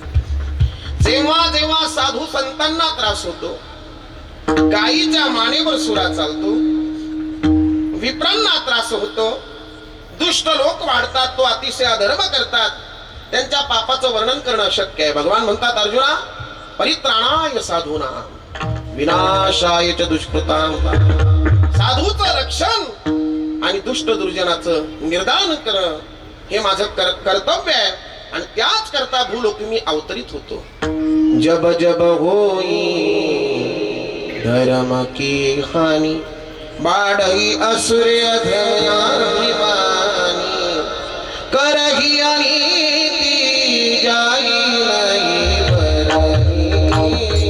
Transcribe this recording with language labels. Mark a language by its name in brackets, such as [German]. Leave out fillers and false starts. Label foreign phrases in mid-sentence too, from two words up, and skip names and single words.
[Marathi] जेव्हा जेव्हा साधू संतांना त्रास होतो, गायीच्या मानेवर सुरा चालतो, विप्रांना त्रास होतो, दुष्ट लोक वाढतात, तो अतिशय अधर्म करतात, त्यांच्या पापाचं वर्णन करणं अशक्य आहे. भगवान म्हणतात, अर्जुना, [Sanskrit] परित्राणाय साधूनां विनाशाय च दुष्कृतां. [Marathi] साधूचं रक्षण आणि दुष्ट दुर्जनाचं निर्दान करणं हे माझं कर्तव्य आहे आणि त्याच करता भूलोकी मी अवतरित होतो. [Awadhi] जब जब होई धर्म की हानी बाढ़ी असुर अधर्मानी करही अनीति जाई नहीं बरही